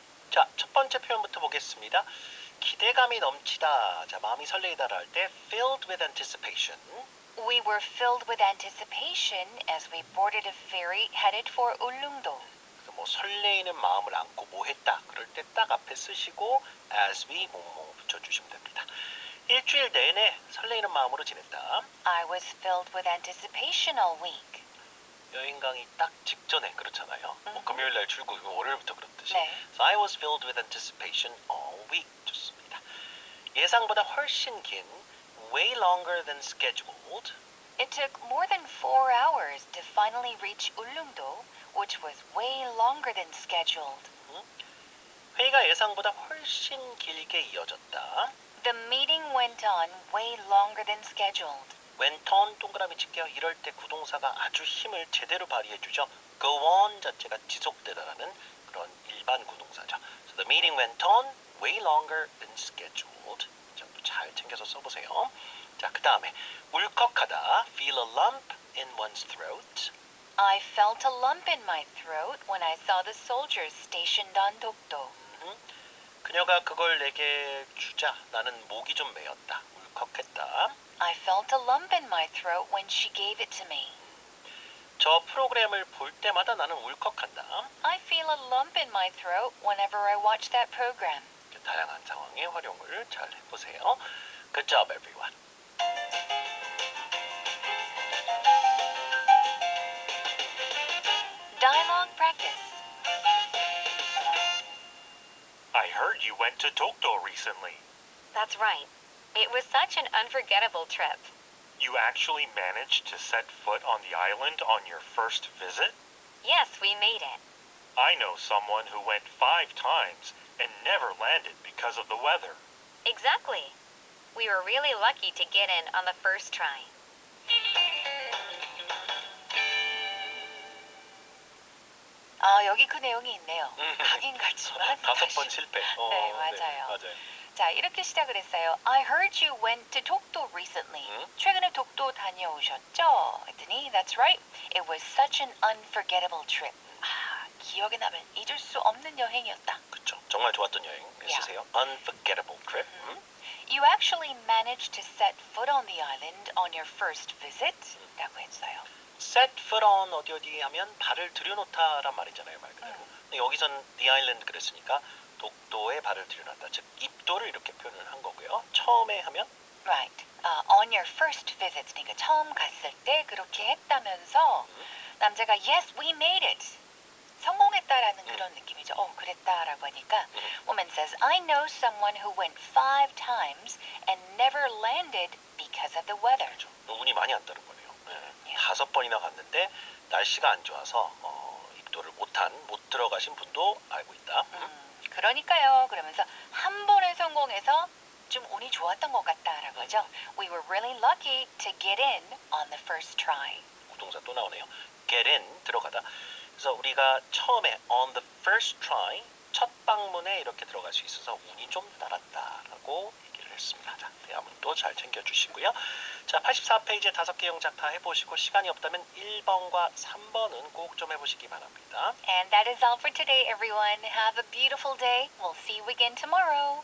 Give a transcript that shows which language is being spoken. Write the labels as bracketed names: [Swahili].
[Korean] 자, 첫 번째 표현부터 보겠습니다. 기대감이 넘치다. 자, 마음이 설레이다라 할 때 [English] filled with anticipation. We were filled with anticipation as we boarded a ferry headed for Ulleungdo. [Korean] 그래서 뭐 설레이는 마음을 안고 뭐 했다. 그럴 때 딱 앞에 쓰시고 as we 뭐뭐 붙여주시면 됩니다. 일주일 내내 설레이는 마음으로 지냈다. [English] I was filled with anticipation all week. [Korean] 여행 가기 딱 직전에 그렇잖아요. 뭐 금요일 날 출국, 월요일부터 그렇듯이. 네. [English] So I was filled with anticipation all week. [Korean] 좋습니다. 예상보다 훨씬 긴 [English] way longer than scheduled. It took more than 4 hours to finally reach Ulleungdo, which was way longer than scheduled. [Korean] 회의가 예상보다 훨씬 길게 이어졌다. [English] The meeting went on way longer than scheduled. [Korean] went on 동그라미 칠게요. 이럴 때 구동사가 아주 힘을 제대로 발휘해주죠. go on 자체가 지속되다라는 그런 일반 구동사죠. [English] So the meeting went on way longer than scheduled. [Korean] 이 점도 잘 챙겨서 써보세요. 자, 그 다음에 울컥하다. [English] feel a lump in one's throat. I felt a lump in my throat when I saw the soldiers stationed on Dokdo. [Korean] 그녀가 그걸 내게 주자 나는 목이 좀 메었다. 울컥했다. [English] I felt a lump in my throat when she gave it to me. [Korean] 저 프로그램을 볼 때마다 나는 울컥한다. [English] I feel a lump in my throat whenever I watch that program. [Korean] 다양한 상황의 활용을 잘 해보세요. [English] Good job, everyone. Dialogue practice. I heard you went to Dokdo recently. That's right. It was such an unforgettable trip. You actually managed to set foot on the island on your first visit? Yes, we made it. I know someone who went 5 times and never landed because of the weather. Exactly. We were really lucky to get in on the first try. [Korean] 여기 그 내용이 있네요. 가긴 갔지만 5번 실패. 네, 맞아요. 맞아요. 자, 이렇게 시작을 했어요. I heard you went to Dokdo recently. 최근에 독도 다녀오셨죠? 했더니 [English] That's right. It was such an unforgettable trip. [Korean] 기억에 남을 잊을 수 없는 여행이었다. 그렇죠. 정말 좋았던 여행 쓰세요. [English] Unforgettable trip. You actually managed to set foot on the island on your first visit? [Korean] 라고 했어요. [English] Set foot on [Korean] 어디 하면 발을 들여놓다란 말이잖아요. 말 그대로. 근데 여기서는 [English] the island [Korean] 그랬으니까 독도에 발을 들여놨다. 즉 입도를 이렇게 표현을 한 거고요. 처음에 하면 [English] Right. On your first visit. [Korean] 그러니까 처음 갔을 때 그렇게 했다면서 남자가 [English] Yes, we made it. [Korean] 성공했다라는 그런 느낌이죠. 그랬다라고 하니까 [English] woman says, I know someone who went 5 times and never landed because of the weather. [Korean] 그렇죠. 운이 많이 안 따른 거네요. 5번이나 갔는데 날씨가 안 좋아서 입도를 못 들어가신 분도 알고 있다. 그러니까요. 그러면서 한 번에 성공해서 좀 운이 좋았던 것 같다라고 하죠. [English] We were really lucky to get in on the first try. [Korean] 구동사 또 나오네요. [English] Get in [Korean] 들어가다. 그래서 우리가 처음에 [English] on the first try [Korean] 첫 방문에 이렇게 들어갈 수 있어서 운이 좀 따랐다라고 얘기를 했습니다. 자, 대화문도 잘 챙겨주시고요. 자, 84페이지에 5개 영작 다 해보시고 시간이 없다면 1번과 3번은 꼭 좀 해보시기 바랍니다. [English] And that is all for today, everyone. Have a beautiful day. We'll see you again tomorrow.